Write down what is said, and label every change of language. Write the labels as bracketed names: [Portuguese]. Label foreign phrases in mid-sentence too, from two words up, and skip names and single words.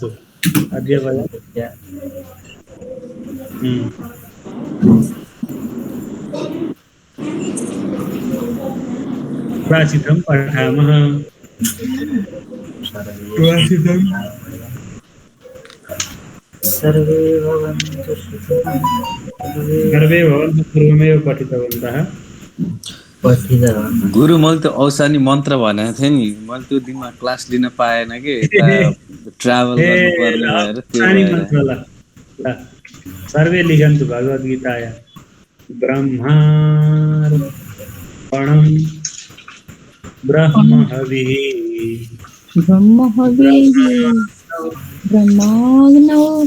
[Sanskrit] अद्य वयं प्राचितं पठामः। सर्वे भवन्तु पूर्वमेव पठितवन्तः। [Nepali] गुरु मैले त्यो औसानी मन्त्र भनेको थिएँ नि, मैले त्यो दिनमा क्लास लिन पाएन कि ट्राभल गर्नुपर्ने भएर त्यो [Sanskrit] सर्वे लिखन्तु भगवद्गीताया ब्रह्मार्पणं ब्रह्महविः ब्रह्माग्नौ